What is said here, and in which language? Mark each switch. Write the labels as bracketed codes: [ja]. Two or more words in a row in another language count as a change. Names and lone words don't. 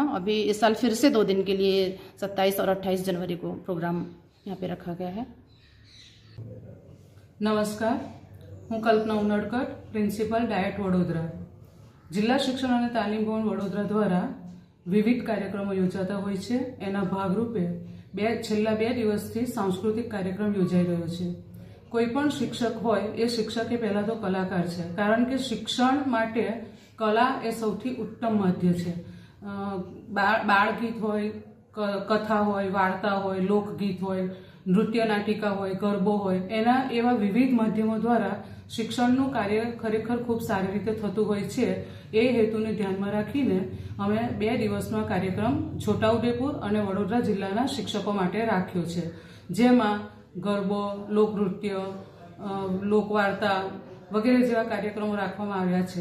[hi] अभी इस साल फिर से 2 दिन के लिए 27 और 28 जनवरी को प्रोग्राम यहाँ पे रखा गया है। [gu] નમસ્કાર, હું કલ્પના ઉનડકર, [en] principal DIET [gu] वडोदरा। જિલ્લા શિક્ષણ ઔર તાલીમ ભવન વડોદરા દ્વારા વિવિધ કાર્યક્રમો યોજાતા હોય છે। એના ભાગરૂપે છેલ્લા 2 દિવસથી સાંસ્કૃતિક કાર્યક્રમ યોજાઈ રહ્યો છે। કોઈપણ શિક્ષક હોય એ શિક્ષક પહેલા તો કલાકાર છે, કારણ કે શિક્ષણ માટે કલા એ સૌથી ઉત્તમ માધ્યમ છે। બાળગીત હોય, કથા હોય, વાર્તા હોય, લોકગીત હોય, નૃત્ય નાટિકા હોય, ગરબો હોય, એના એવા વિવિધ માધ્યમો દ્વારા શિક્ષણનું કાર્ય ખરેખર ખૂબ સારી રીતે થતું હોય છે। એ હેતુને ધ્યાનમાં રાખીને અમે 2 દિવસનો કાર્યક્રમ છોટાઉદેપુર અને વડોદરા જિલ્લાના શિક્ષકો માટે રાખ્યો છે, જેમાં ગરબો, લોકનૃત્ય, લોકવાર્તા, વગેરે જેવા કાર્યક્રમો રાખવામાં આવ્યા છે.